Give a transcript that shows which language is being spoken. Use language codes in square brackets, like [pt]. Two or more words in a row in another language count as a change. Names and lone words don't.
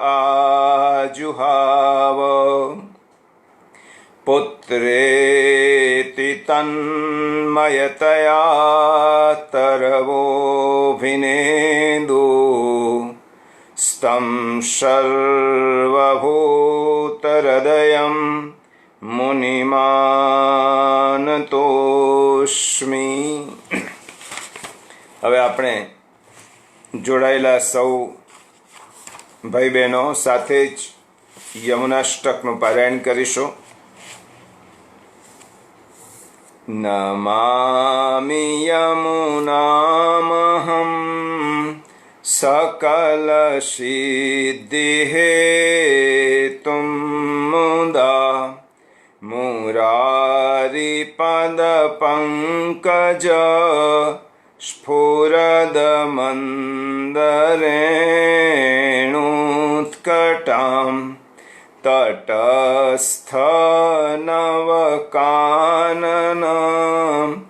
[sa] आजुहाव पुत्रेति तन्मयतया तरवोऽभिनेदु स्तं सर्वभूतहृदयं मुनिमानतोऽस्मि. [gu] હવે આપણે જોડાયેલા સૌ ભાઈ બહેનો સાથે જ યમુનાષ્ટકનું પારાયણ કરીશું. [sa] नमामि यमुनामहं सकलसिद्धिहेतुं मुदा मुरारिपदपङ्कज स्फुरदमन्दरेणुत्कटां तटस्थनवकाननं